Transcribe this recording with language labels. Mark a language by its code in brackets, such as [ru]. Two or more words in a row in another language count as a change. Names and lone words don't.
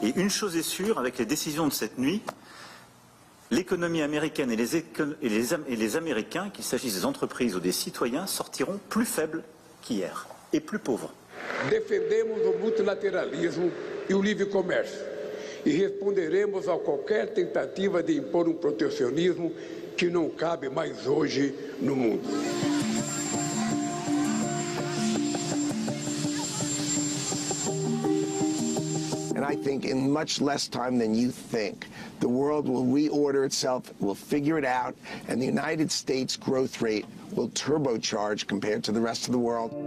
[fr] chose est sûre, avec les décisions de cette nuit, l'économie américaine et les Américains, qu'il s'agisse des entreprises ou des citoyens, sortiront plus faibles qu'hier et plus pauvres. [pt] Defendemos o multilateralismo e o livre comércio e responderemos a qualquer tentativa de impor protecionismo que não cabe mais hoje no mundo. [en] And I think in much less time than you think, the world will reorder itself, will figure it out, and the United States growth rate will turbocharge compared to the rest of the world.